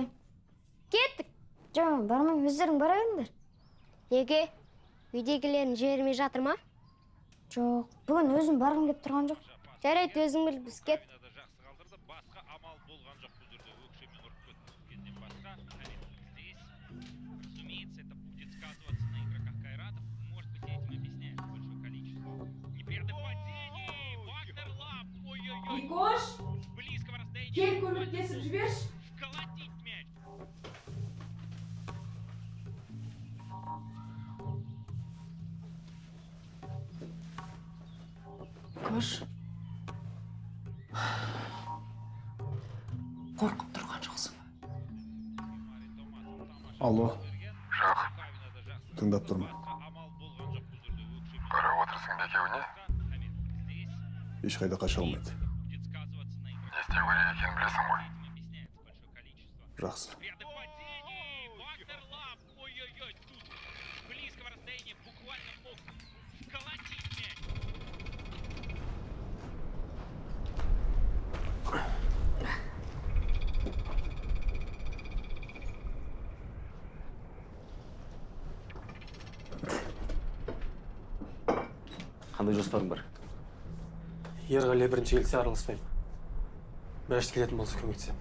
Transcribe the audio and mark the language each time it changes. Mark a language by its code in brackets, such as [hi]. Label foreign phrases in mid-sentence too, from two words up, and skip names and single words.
[kk] Кеттік. Жоқ, бармаймын, өздерің бара беріңдер. Неге? Үйдегілерін жібермей жатыр ма? Жоқ, бүгін өзім барғым келіп тұрған жоқ. Жарайды, өзің біл, біз кет. Басқа амал болған жоқ бұл жерде өкшемен ұрып кеткеннен басқа. [ru] Разумеется, это будет сказываться на игроках Кайратов. Может быть, этим объясняется большое количество. Непредопадений! Вагнер Лав! Ой-ой-ой! Микош! С близкого расстояния! [kk] Кел көмектесіп жіберші. [ru] Вколотить мяч! Микош. [kk] Қорқып тұрған жоқсың ба? Алло, Жоқ, тыңдап тұрмын. қарап отырсың екеуіне. Ешқайда қаша алмайды. Не істеу керек екенін білесің ғой. Жақсы. [ru] Предопадений! Вагнер Лав! Ой-ой-ой! Тут с близкого расстояния буквально мог вколотить мяч! [kk] Қандай жоспарың бар? Ерғали бірінші келсе араласпаймын. Мәжит келетін болса көмектесемін.